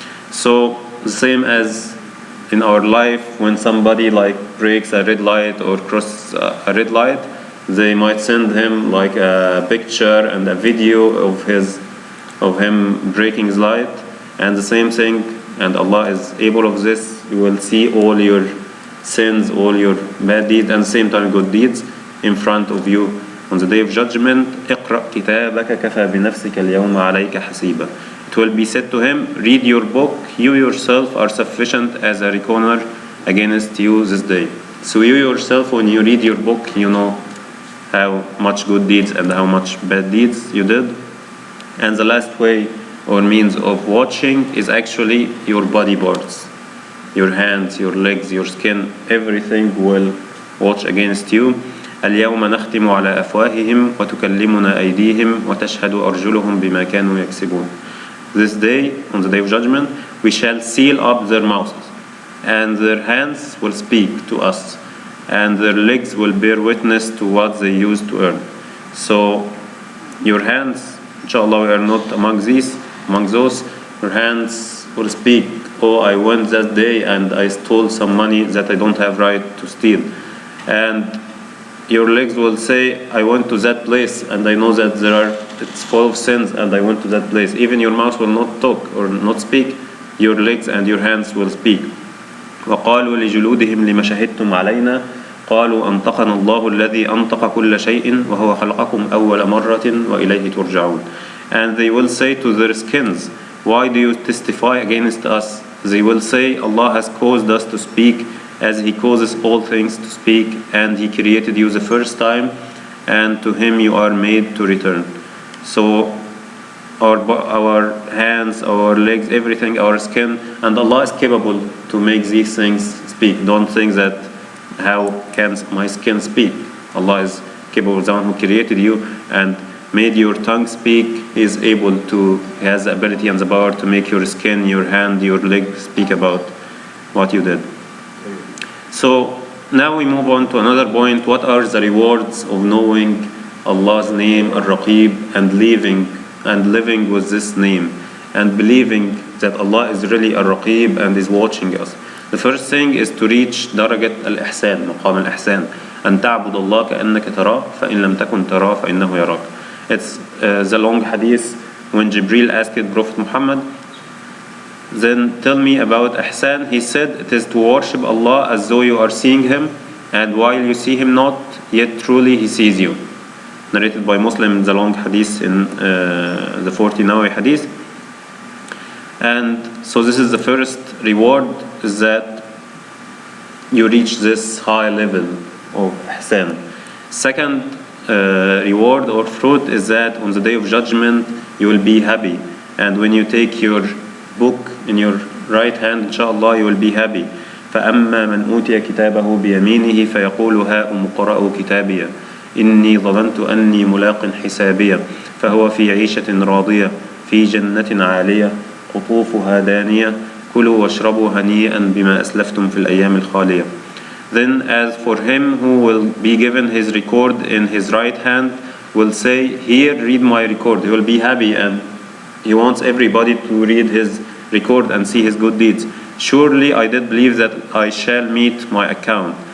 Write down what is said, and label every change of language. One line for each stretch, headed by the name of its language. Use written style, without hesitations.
English: So the same as in our life, when somebody like breaks a red light or crosses a red light, they might send him like a picture and a video of him breaking his light, and the same thing, and Allah is able of this. You will see all your sins, all your bad deeds, and at the same time good deeds in front of you on the day of judgment.
Arabic: اقرأ كتابك كفى بنفسك اليوم عليك حسيبا.
English: It will be said to him, read your book, you yourself are sufficient as a recorder against you this day. So you yourself, when you read your book, you know how much good deeds and how much bad deeds you did. And the last way or means of watching is actually your body parts. Your hands, your legs, your skin, everything will watch against you.
Arabic: اليوم نختم على أفواههم وتكلمنا أيديهم وتشهد أرجلهم بما كانوا يكسبون.
English: This day, on the day of judgment, we shall seal up their mouths, and their hands will speak to us, and their legs will bear witness to what they used to earn. So your hands, inshallah, we are not among those. Your hands will speak, oh, I went that day and I stole some money that I don't have right to steal. And your legs will say, I went to that place and I know that it's full of sins and I went to that place. Even your mouth will not talk or not speak, your legs and your hands will speak.
Arabic: وقالوا لجلودهم لما شهدتم علينا قالوا أنطقنا الله الذي أنطق كل شيء وهو خلقكم أول مرة وإليه ترجعون.
English: And they will say to their skins, why do you testify against us? They will say, Allah has caused us to speak as He causes all things to speak, and He created you the first time, and to Him you are made to return. So our hands, our legs, everything, our skin, and Allah is capable to make these things speak. Don't think that how can my skin speak? Allah is capable, the one who created you and made your tongue speak. He is able to, He has the ability and the power to make your skin, your hand, your leg speak about what you did. So now we move on to another point. What are the rewards of knowing Allah's name, الرقيب, and living with this name, and believing that Allah is really الرقيب and is watching us? The first thing is to reach
Arabic: درجة الإحسان, مقام الإحسان, أن تعبد الله كأنك تراه فإن لم تكن تراه فإنه يراك.
English: It's the long hadith when Jibril asked Prophet Muhammad, then tell me about ihsan. He said, it is to worship Allah as though you are seeing Him, and while you see Him not, yet truly He sees you. Narrated by Muslim, the long hadith in the 40 Nawawi hadith. And so this is the first reward, is that you reach this high level of ihsan. Second reward or fruit is that on the day of judgment you will be happy, and when you take your book in your right hand, inshallah, you will be happy.
Arabic: فأما من أوتي كتابه بيمينه فيقول هاؤم اقرءوا كتابي إني ظننت أني ملاق حسابيا فهو في عيشة راضية في جنة عالية قطوفها دانية كلوا واشربوا هنيئا بما أسلفتم في الأيام الخالية.
English: Then as for him who will be given his record in his right hand, will say, here, read my record. He will be happy and he wants everybody to read his record and see his good deeds. Surely I did believe that I shall meet my account.